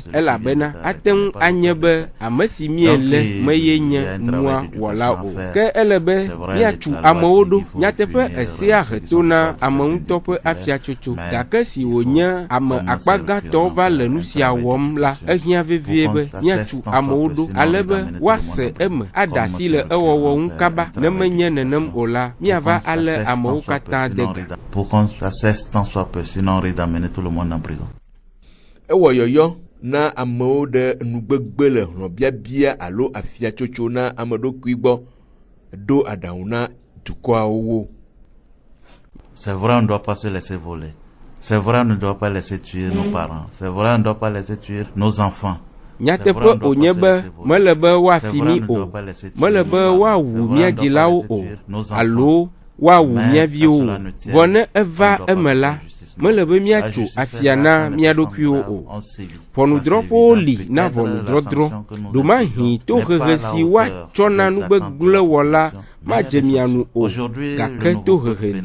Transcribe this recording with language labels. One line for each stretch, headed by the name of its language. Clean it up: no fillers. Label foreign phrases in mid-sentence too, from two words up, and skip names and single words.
Ewe: elabena aten anyebe amesi miele meye nye nua wɔla o ke elebe miatu amewo do nyateƒe esea heto na ameŋutɔ ƒe afiatsotso gake si wonye ame akpagatɔ va le nusia wɔm la ehia vevie be miatu amewo do alebe woase eme adasi le ewɔwɔ ŋu kaba ne menye nenem o la miava ale amewo katã dega.
French: Pour qu'on cesse tant soit peu, sinon on risque d'amener tout le monde en prison.
Ewe: Ewɔ yɔyɔ na amewo de nugbegbe le hlɔbiabia alo afiatsotso na ameɖokui gbɔ do aɖaŋu na dukɔawo wo.
French: C'est vrai, on ne doit pas se laisser voler. C'est vrai, on ne doit pas laisser tuer nos parents. C'est vrai, on ne doit pas laisser tuer nos enfants.
Ewe: Nyateƒe onye be mele be woafi mi o, mele be woawu mia dzilawo o, alo woawu mia viwo o, vɔ ne eva eme la, mele be miatso afia na mia ɖokuiwo o. Ʋɔnudrɔ̃ƒewo li na ʋɔnudrɔ̃drɔ̃, ɖomahi to hehe si woatsɔ na nugbegble wɔla madze mia nu o, gake to hehe li.